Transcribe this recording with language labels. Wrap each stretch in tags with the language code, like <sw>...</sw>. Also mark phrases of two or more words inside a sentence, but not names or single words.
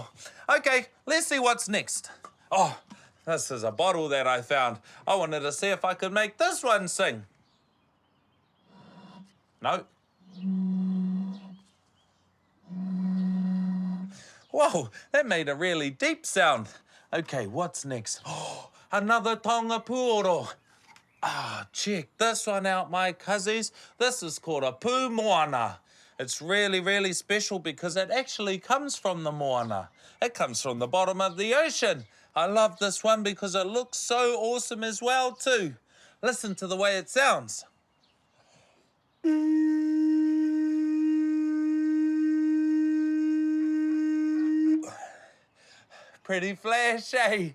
<en>Okay, let's see what's next. Oh, this is a bottle that I found. I wanted to see if I could make this one sing. No. Whoa, that made a really deep sound. Okay, what's next? Oh, another</en> <mi>tonga puoro.</mi> <en>Check this one out, my cuzzies. This is called a</en> <mi>pū moana.</mi> <en>It's really, really special because it actually comes from the moana. It comes from the bottom of the ocean. I love this one because it looks so awesome as well too. Listen to the way it sounds. Pretty flashy.</en>